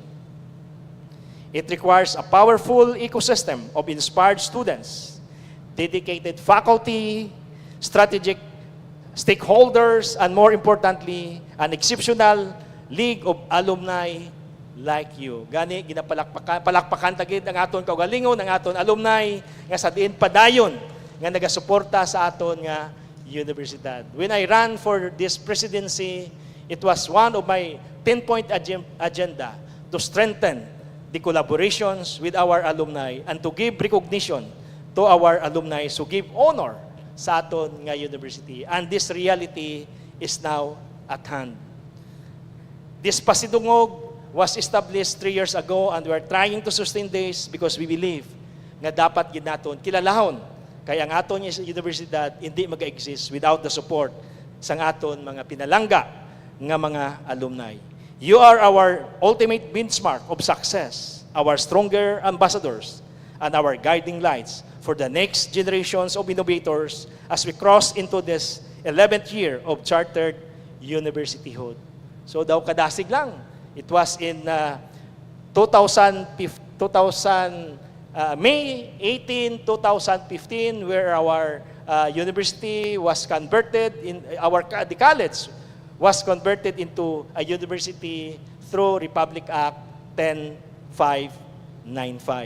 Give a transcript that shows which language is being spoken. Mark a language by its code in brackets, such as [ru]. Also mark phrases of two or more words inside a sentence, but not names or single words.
[en] It requires a powerful ecosystem of inspired students, dedicated faculty, strategic stakeholders, and more importantly, an exceptional league of alumni like you. [hil] Gani, palakpakan tagid ang aton kaugalingon, ang aton alumni, nga sa diin padayon, nga nagasuporta sa aton nga universidad. [en] When I ran for this presidency, it was one of my 10-point agenda to strengthen the collaborations with our alumni and to give recognition to our alumni, who give honor [hil] sa aton nga [en] university. And this reality is now at hand. This Pasidungog was established 3 years ago, and we are trying to sustain this because we believe [hil] nga dapat gid naton kilalahon kay ang aton universidad hindi mag-exist [en] without the support [hil] sang aton mga pinalangga nga mga alumni. [en] You are our ultimate benchmark of success, our stronger ambassadors, and our guiding lights for the next generations of innovators as we cross into this 11th year of chartered universityhood. [hil] So daw kadasig lang. [en] It was in May 18, 2015, where our university was converted, the college was converted into a university through Republic Act 10595.